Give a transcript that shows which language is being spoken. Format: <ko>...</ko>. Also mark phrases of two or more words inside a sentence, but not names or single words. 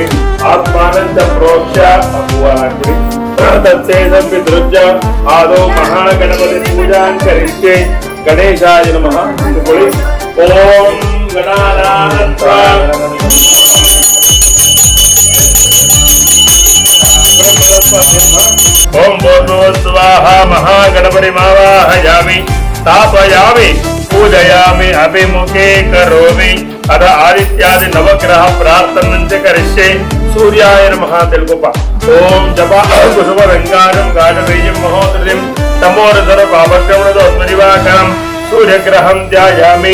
<sa>ಆತ್ಮಾನಂದ ಪ್ರೋಕ್ಷ</sa> <kn>ಹೂವ ಹಾಕಿ</kn> <sa>ತತ್ಸೇದಂ ವಿದೃಜ್ಯ ಆದೋ ಮಹಾಗಣಪತಿ ಪೂಜಾಂಕರಿಷ್ಯೆ. ಗಣೇಶಾಯ ನಮಃ ಅಂದುಕೊಳ್ಳಿ. ಓಂ ಗಣಾನಾಥ ಓಂ ಭೂರ್ಭುವಸ್ವಾಹ ಮಹಾಗಣಪತಿ ಮಾವಾಹಯಾಮಿ ಸ್ಥಾಪಯಾಮಿ पूजयामि अभिमुखे करोमि. अथ आदित्यादि नवग्रह प्रार्थनंच करिष्ये. सूर्याय नमः तेलुगुप. ओम जपा कुसुम रंगारं गाढवीर्यं महोदर्यं तमोरधर पावक्रमणोत्मनिवाकरं सूर्यग्रहं ध्यायामि.</sa>